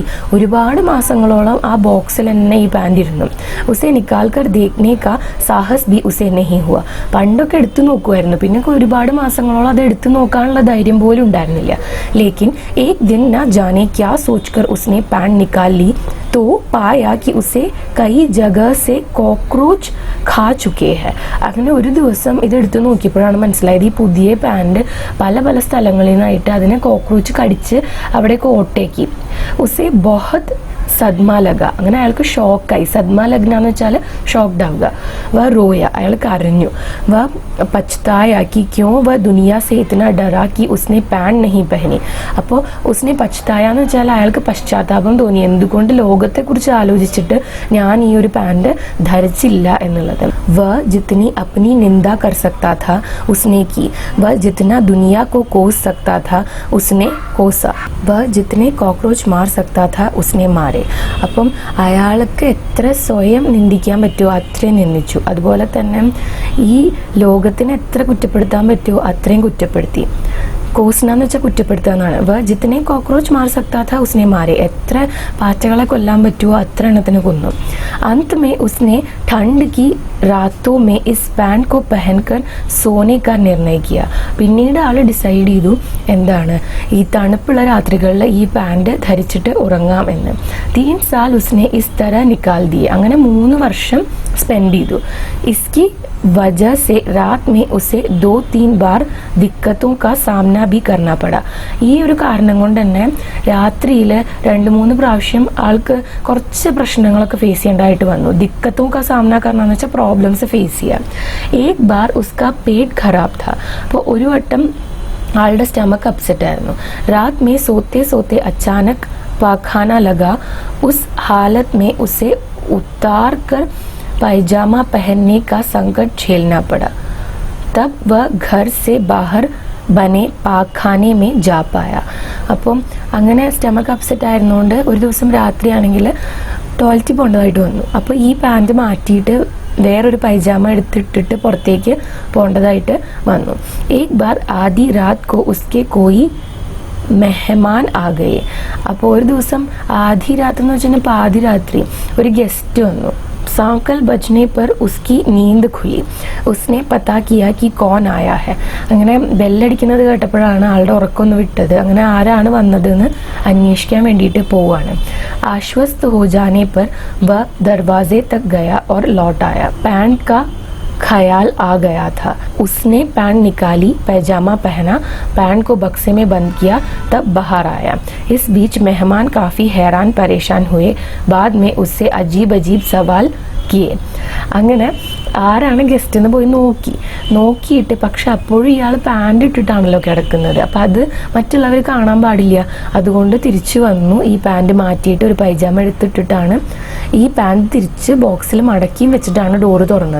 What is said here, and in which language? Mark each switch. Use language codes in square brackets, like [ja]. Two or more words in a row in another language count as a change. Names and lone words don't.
[ml] ഒരുപാട് മാസങ്ങളോളം ആ ബോക്സിൽ തന്നെ ഈ പാൻറ് ഇരുന്നു. [hi] उसे निकाल कर देखने का साहस भी उसे नहीं हुआ. [ml] പണ്ടൊക്കെ എടുത്തു നോക്കുമായിരുന്നു, പിന്നെ ഒരുപാട് മാസങ്ങളോളം അത് എടുത്തു നോക്കാനുള്ള ധൈര്യം പോലും ഉണ്ടായിരുന്നില്ല. [hi] लेकिन एक दिन न जाने क्या सोच कर उसने पैंट निकाल ली तो पाया कि उसे कई जगह से कॉकरोच खा चुके हैं. [ml] അങ്ങനെ ഒരു ദിവസം ഇതെടുത്ത് നോക്കിയപ്പോഴാണ് മനസ്സിലായത് ഈ പുതിയ പാൻറ് പല പല സ്ഥലങ്ങളിൽ നിന്നായിട്ട് അതിനെ കോക്രോച്ച് കടിച്ച് അവിടെ കോട്ടേക്ക്. [hi] उसे बहुत सदमा लगा. [ml] അങ്ങനെ അയാൾക്ക് ഷോക്കായി. [hi] सदमा लगना [ml] എന്ന് വെച്ചാൽ ഷോക്ക്ഡ് ആവുക. [hi] वह रोया, [ml] അയാൾ കരഞ്ഞു. [hi] वह पछताया कि क्यों वह दुनिया से इतना डरा कि उसने पैंट नहीं पहनी. [ml] അപ്പോൾ [hi] उसने पछताया [ml] എന്ന് വെച്ചാൽ അയാൾക്ക് പശ്ചാത്താപം തോന്നി, എന്തുകൊണ്ട് ലോകത്തെക്കുറിച്ച് ആലോചിച്ചിട്ട് ഞാൻ ഈ ഒരു പാൻറ് ധരിച്ചില്ല എന്നുള്ളത്. [hi] वह जितनी अपनी निंदा कर सकता था उसने की, वह जितना दुनिया को कोस सकता था उसने कोसा, वह जितने कॉकरोच मार सकता था उसने मारे. [ml] അപ്പം അയാൾക്ക് എത്ര സ്വയം നിന്ദിക്കാൻ പറ്റുമോ അത്രയും നിന്ദിച്ചു. അതുപോലെ തന്നെ ഈ ലോകത്തിനെ എത്ര കുറ്റപ്പെടുത്താൻ പറ്റുമോ അത്രയും കുറ്റപ്പെടുത്തി. കോസ്ന എന്ന് വെച്ചാൽ കുറ്റപ്പെടുത്തുക എന്നാണ്. [hi] वह जितने कॉकरोच मार सकता था उसने मारे, [ml] എത്ര പാറ്റകളെ കൊല്ലാൻ പറ്റുമോ അത്ര എണ്ണത്തിന് കൊന്നു. [hi] अंत में उसने ठंड की रातों में इस पैंट को पहनकर सोने का निर्णय किया. [ml] പിന്നീട് ആൾ ഡിസൈഡ് ചെയ്തു എന്താണ് ഈ തണുപ്പുള്ള രാത്രികളിൽ ഈ പാൻറ് ധരിച്ചിട്ട് ഉറങ്ങാം എന്ന്. [hi] 3 साल उसने इस तरह निकाल दिए. [ml] അങ്ങനെ 3 വർഷം സ്പെൻഡ് ചെയ്തു. [hi] इसकी वजह से रात में उसे 2-3 बार दिक्कतों का सामना भी करना पड़ा. [ml] ഈ ഒരു കാരണം കൊണ്ട് തന്നെ രാത്രിയിൽ 2-3 പ്രാവശ്യം ആൾക്ക് കുറച്ച് പ്രശ്നങ്ങളൊക്കെ ഫേസ് ചെയ്യേണ്ടതായിട്ട് വന്നു. [hi] दिक्कतों का सामना करना [ml] വെച്ചാൽ [en] problems face [ml] ചെയ്യുക. [hi] एक बार उसका पेट खराब था. [ml] അപ്പോൾ ഒരു വട്ടം ആളുടെ [en] stomach upset [ml] ആയിരുന്നു. [hi] रात में सोते सोते अचानक पाखाना लगा. उस हालत में उसे उतार कर पैजामा पहनने का संकट झेलना पड़ा. तब वह घर से बाहर बने पाखाने में जा पाया. [ml] അപ്പം അങ്ങനെ [en] stomach upset [ml] ആയിരുന്നുകൊണ്ട് ഒരു ദിവസം രാത്രിയാണെങ്കിൽ ടോയ്ലറ്റിൽ പോകേണ്ടതായിട്ട് വന്നു. അപ്പോൾ ഈ പാൻറ് മാറ്റിയിട്ട് വേറൊരു പൈജാമ എടുത്തിട്ടിട്ട് പുറത്തേക്ക് പോകേണ്ടതായിട്ട് വന്നു. [hi] एक बार आधी रात को उसके कोई मेहमान आ गए. [ml] അപ്പോൾ ഒരു ദിവസം ആദി രാത്രി എന്ന് വെച്ചാൽ പാതിരാത്രി ഒരു ഗസ്റ്റ് വന്നു. [hi] सांकल बजने पर उसकी नींद खुली. उसने पता किया कि कौन आया है. [ml] അങ്ങനെ ബെല്ലടിക്കുന്നത് കേട്ടപ്പോഴാണ് ആളുടെ ഉറക്കമൊന്ന് വിട്ടത്. അങ്ങനെ ആരാണ് വന്നതെന്ന് അന്വേഷിക്കാൻ വേണ്ടിയിട്ട് പോവാണ്. [hi] आश्वस्त हो जाने पर वह दरवाजे तक गया और लौट आया. पैंट का ख्याल आ गया था. उसने पैंट निकाली, पैजामा पहना, पैंट को बक्से में बंद किया, तब बाहर आया. इस बीच मेहमान काफ़ी हैरान परेशान हुए. बाद में उससे अजीब अजीब सवाल किए. [ml] അങ്ങനെ ആരാണ് ഗസ്റ്റ് എന്ന് പോയി നോക്കിയിട്ട് പക്ഷെ അപ്പോഴും ഇയാൾ പാൻറ് ഇട്ടിട്ടാണല്ലോ കിടക്കുന്നത്. അപ്പം അത് മറ്റുള്ളവർ കാണാൻ പാടില്ല. അതുകൊണ്ട് തിരിച്ചു വന്നു. ഈ പാൻറ് മാറ്റിയിട്ട് ഒരു പൈജാമ എടുത്തിട്ടിട്ടാണ് ഈ പാൻറ് തിരിച്ച് ബോക്സിൽ മടക്കിയും വെച്ചിട്ടാണ് ഡോറ് തുറന്നത്.